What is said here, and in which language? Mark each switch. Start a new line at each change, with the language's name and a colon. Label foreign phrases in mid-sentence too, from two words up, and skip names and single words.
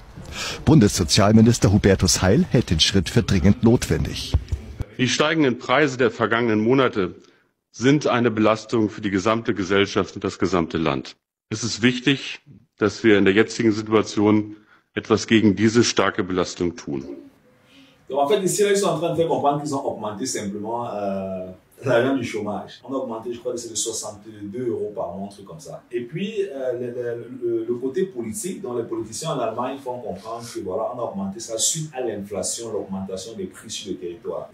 German: Bundessozialminister Hubertus Heil hält den Schritt für dringend notwendig. Die steigenden Preise der vergangenen Monate sind eine Belastung für die gesamte Gesellschaft und das gesamte Land. Es ist wichtig, dass wir in der jetzigen Situation etwas gegen diese starke Belastung tun.
French: Donc en fait, ici, là, ils sont en train de faire comprendre qu'ils ont augmenté simplement l'argent du chômage. On a augmenté, je crois que c'est de 62 € par mois, un truc comme ça. Et puis, le côté politique, dont les politiciens en Allemagne font comprendre que voilà, on a augmenté ça suite à l'inflation, l'augmentation des prix sur le territoire.